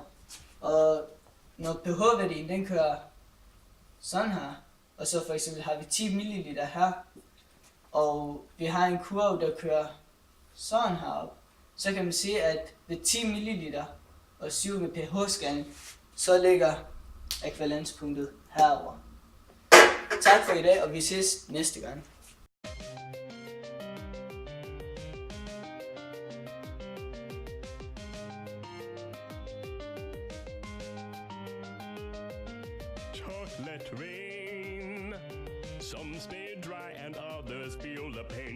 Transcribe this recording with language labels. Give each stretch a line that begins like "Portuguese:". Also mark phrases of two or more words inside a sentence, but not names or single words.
Danish: Og når pH-værdien den kører sådan her, og så for eksempel har vi 10 ml her, og vi har en kurve, der kører sådan heroppe, så kan man se, at ved 10 ml og 7 med pH-skalen, så ligger ækvivalenspunktet herover. Tak for i dag, og vi ses næste gang.
English: Chocolate rain. Some stay dry and others feel the pain.